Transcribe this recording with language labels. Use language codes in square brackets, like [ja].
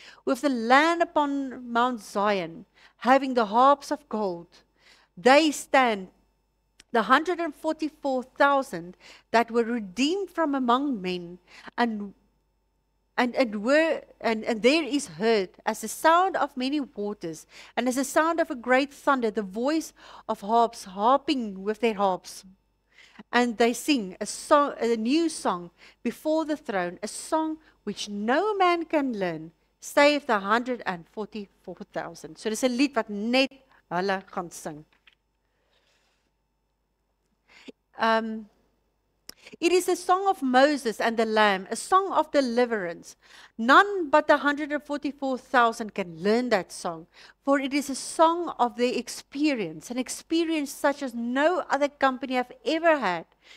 [en] With the land upon Mount Zion, having the harps of gold, they stand, the 144,000 that were redeemed from among men, and there is heard as the sound of many waters, and as the sound of a great thunder, the voice of harps harping with their harps. And they sing a new song before the throne, a song which no man can learn, save the 144,000. [af] So dis 'n lied wat net hulle gaan sing. [en] It is a song of Moses and the Lamb, a song of deliverance. None but the 144,000 can learn that song, for it is a song of their experience, an experience such as no other company have ever had.